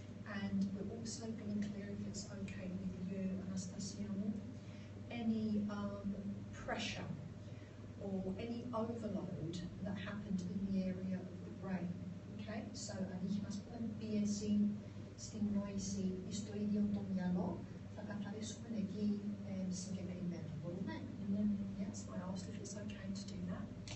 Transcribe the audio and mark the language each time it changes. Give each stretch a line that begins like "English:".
English: And we're also going to clear, if it's okay with you, Anastasia, any pressure or any overload that happened in the area of the brain.
Greek: Okay, so αν είχε ας πούμε πίεση στην νόηση ή στο ίδιο το μυαλό, θα καθαρίσουμε εκεί συγκεκριμένα. Μπορούμε?
English: Yes, I asked if it's okay to do that.